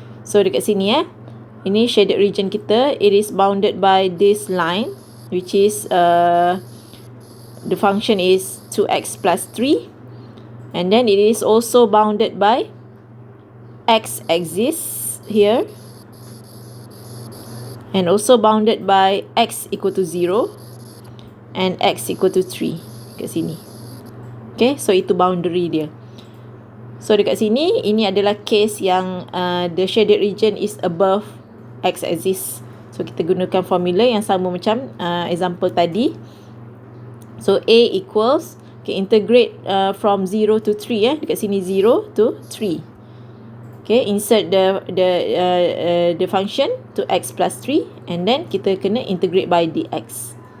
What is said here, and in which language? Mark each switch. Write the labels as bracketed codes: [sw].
[ms] So dekat sini ini [en] shaded region kita, it is bounded by this line, which is the function is 2x plus 3, and then it is also bounded by x-axis here, and also bounded by x equal to 0 and x equal to 3 [ms] kat sini. Okay, so itu boundary dia. So dekat sini, ini adalah case yang [en] the shaded region is above x-axis. [ms] So kita gunakan formula yang sama macam example tadi. [en] So A equals, okay, integrate from 0 to 3 [ms] dekat sini [en] 0 to 3. Okay, insert the function to x plus 3, and then [ms] kita kena [en] integrate by dx.